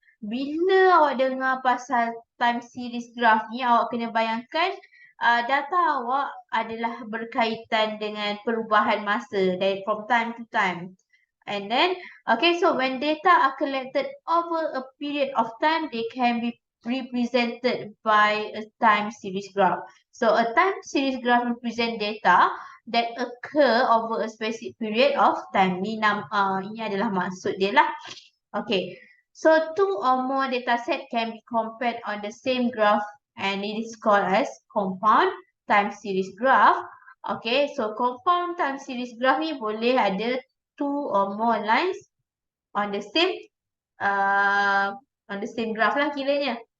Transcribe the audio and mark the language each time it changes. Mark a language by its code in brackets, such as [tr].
[ms] Bila awak dengar pasal time series graph ni, awak kena bayangkan data awak adalah berkaitan dengan perubahan masa dari [en] from time to time. And then, okay, so when data are collected over a period of time, they can be represented by a time series graph. So a time series graph represent data that occur over a specific period of time. [ms] Ini adalah maksud dia lah. [en] Okay, so two or more data set can be compared on the same graph, and it is called as compound time series graph. Okay, so compound time series graph [ms] ni boleh ada [en] two or more lines on the same graph [ms] lah kiranya.